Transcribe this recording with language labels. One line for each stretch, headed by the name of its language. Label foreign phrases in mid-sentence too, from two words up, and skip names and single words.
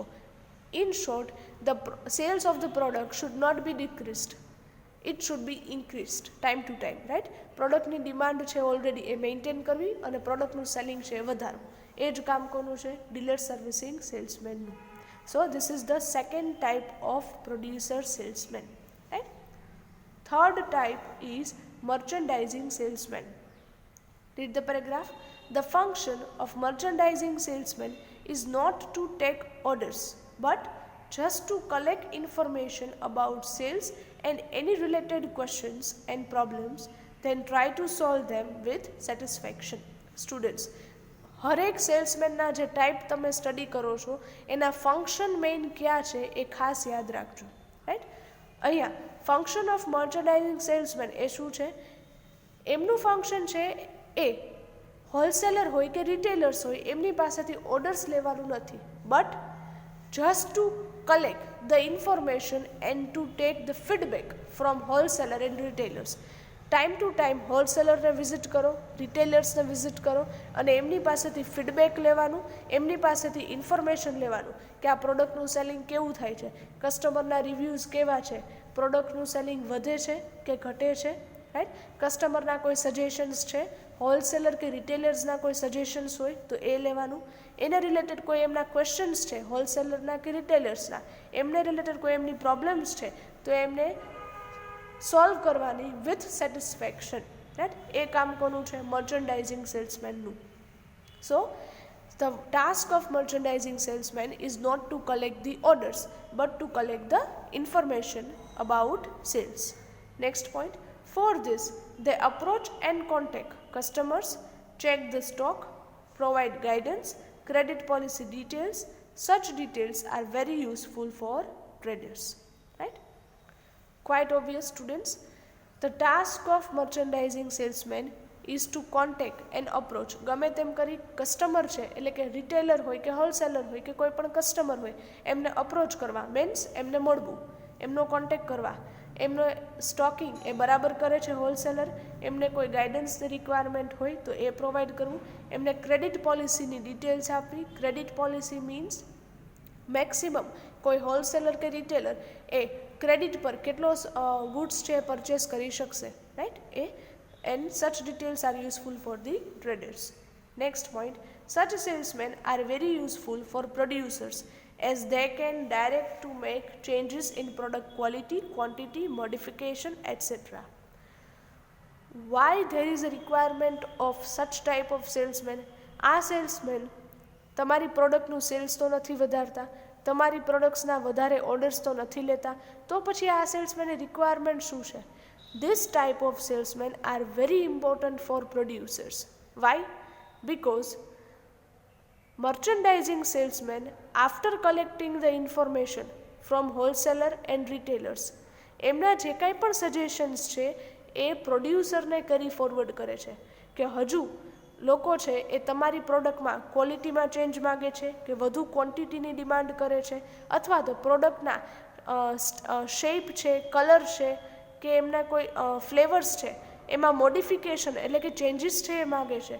English: in short, the sales of the product should not be decreased, it should be increased time to time, right.
Gujarati: પ્રોડક્ટની ડિમાન્ડ છે ઓલરેડી એ મેન્ટેન કરવી અને પ્રોડક્ટનું સેલિંગ છે એ વધારવું. એ જ કામ કોનું છે? ડીલર સર્વિસિંગ સેલ્સમેનનું.
English: so this is the second type of producer salesman, right. third type is merchandising salesman. Read the paragraph. The function of merchandising salesman is not to take orders, but just to collect information about sales and any related questions and problems, then try to solve them with satisfaction.
Gujarati: સ્ટુડન્ટ્સ, હરેક સેલ્સમેનના જે ટાઈપ તમે સ્ટડી કરો છો એના ફંક્શન મેઇન ક્યાં છે એ ખાસ યાદ રાખજો, રાઈટ. અહીંયા
English: function of merchandising salesman
Gujarati: એ શું છે? એમનું ફંક્શન છે એ હોલસેલર હોય કે રિટેલર્સ હોય એમની પાસેથી ઓર્ડર્સ લેવાનું નથી, બટ
English: just to collect the information and to take the feedback from wholesaler and retailers. time to time
Gujarati: હોલસેલરને વિઝિટ કરો, રિટેલર્સને વિઝિટ કરો અને એમની પાસેથી ફીડબેક લેવાનું, એમની પાસેથી ઇન્ફોર્મેશન લેવાનું કે આ પ્રોડક્ટનું સેલિંગ કેવું થાય છે, કસ્ટમરના રિવ્યૂઝ કેવા છે, પ્રોડક્ટનું સેલિંગ વધે છે કે ઘટે છે, રાઈટ. કસ્ટમરના કોઈ સજેશન્સ છે, હોલસેલર કે રિટેલર્સના કોઈ સજેશન્સ હોય તો એ લેવાનું, એના રિલેટેડ કોઈ એમના ક્વેશ્ચન્સ છે હોલસેલરના કે રિટેલર્સના, એમને રિલેટેડ કોઈ એમની પ્રોબ્લેમ્સ છે તો એમને સોલ્વ કરવાની
English: with satisfaction,
Gujarati: રાઈટ. એ કામ કોનું છે? મર્ચેન્ડાઇઝિંગ સેલ્સમેનનું.
English: સો the task of merchandising salesman is not to collect the orders but to collect the information about sales. Next point, for this they approach and contact customers, check the stock, provide guidance, credit policy details. Such details are very useful for traders, right? Quite obvious, students. The task of merchandising salesman is to contact and approach.
Gujarati: ગમે તેમ કરી કસ્ટમર છે એટલે કે રિટેલર હોય કે હોલસેલર હોય કે કોઈ પણ કસ્ટમર હોય એમને અપ્રોચ કરવા, મીન્સ એમને મળવું, એમનો કોન્ટેક્ટ કરવા, એમનો સ્ટોકિંગ એ બરાબર કરે છે હોલસેલર, એમને કોઈ ગાઈડન્સની રિક્વાયરમેન્ટ હોય તો એ પ્રોવાઈડ કરવું, એમને ક્રેડિટ પોલિસીની ડિટેલ્સ આપવી.
English: credit policy
Gujarati: મીન્સ મેક્સિમમ કોઈ હોલસેલર કે રિટેલર એ ક્રેડિટ પર કેટલો ગુડ્સ છે પરચેસ કરી શકશે, રાઈટ.
English: એ and such details are useful for the traders. Next point, such salesmen are very useful for producers as they can direct to make changes in product quality, quantity, modification, etc. Why there is a requirement of such type of salesmen?
Gujarati: આ સેલ્સમેન તમારી પ્રોડક્ટનું સેલ્સ તો નથી વધારતા, તમારી પ્રોડક્ટ્સના વધારે ઓર્ડર્સ તો નથી લેતા, તો પછી આ સેલ્સમેનની રિક્વાયરમેન્ટ શું છે?
English: This type of salesmen are very important for producers. Why? Because merchandising salesmen, after collecting the information from wholesaler and retailers,
Gujarati: એમના જે કાંઈ પણ સજેશન્સ છે એ પ્રોડ્યુસરને કરી ફોરવર્ડ કરે છે કે હજુ લોકો છે એ તમારી પ્રોડક્ટમાં ક્વોલિટીમાં ચેન્જ માગે છે કે વધુ ક્વોન્ટિટીની ડિમાન્ડ કરે છે, અથવા તો પ્રોડક્ટના શેપ છે, કલર છે કે એમના કોઈ ફ્લેવર્સ છે એમાં મોડિફિકેશન એટલે કે ચેન્જીસ છે એ માગે છે.